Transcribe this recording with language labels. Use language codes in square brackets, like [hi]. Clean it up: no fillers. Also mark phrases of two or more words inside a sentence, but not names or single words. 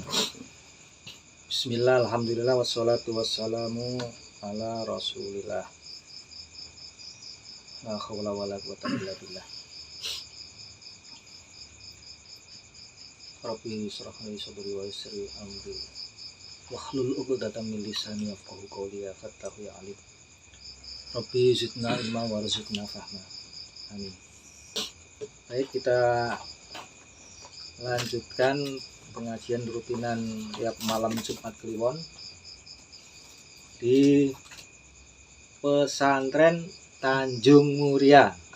[ar] بسم الله، الحمد لله، والصلاة والسلام على رسول الله. لا حول ولا قوة إلا بالله. رب اشرح لي صدري ويسر لي أمري واحلل عقدة من لساني يفقهوا قولي يا فتاح يا عليم. رب زدنا علما وارزقنا فهما. Amin. [id] Baik, kita lanjutkan pengajian rutinan tiap malam Jumat Kliwon di pesantren Tanjung Muria.